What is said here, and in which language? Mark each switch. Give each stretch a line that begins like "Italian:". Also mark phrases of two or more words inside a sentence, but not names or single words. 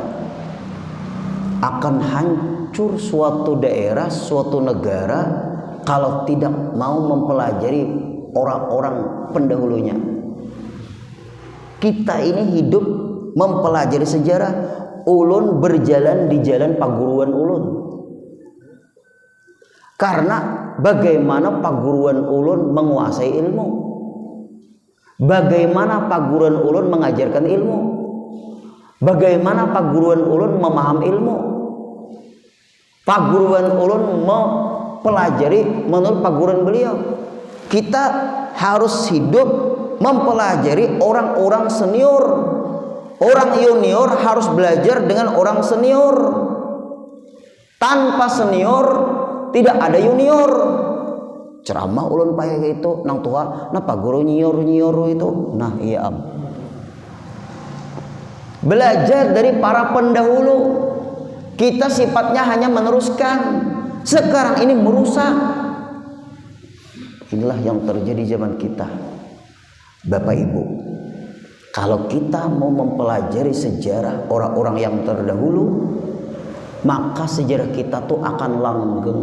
Indonesian: Akan hancur suatu daerah, suatu negara kalau tidak mau mempelajari orang-orang pendahulunya. Kita ini hidup mempelajari sejarah.
Banjar: Ulun berjalan di jalan paguruan ulun. Karena bagaimana paguruan ulun menguasai ilmu, bagaimana paguruan ulun mengajarkan ilmu, bagaimana paguruan ulun memaham ilmu, paguruan ulun mempelajari menurut paguruan beliau.
Indonesian: Kita harus hidup mempelajari orang-orang senior. Orang junior harus belajar dengan orang senior. Tanpa senior tidak ada junior.
Banjar: Ceramah ulun payah itu nang tua, napa guru nyior itu. Nah, iya am.
Indonesian: Belajar dari para pendahulu. Kita sifatnya hanya meneruskan. Sekarang ini merusak. Inilah yang terjadi zaman kita. Bapak Ibu, kalau kita mau mempelajari sejarah orang-orang yang terdahulu, maka sejarah kita tuh akan langgeng.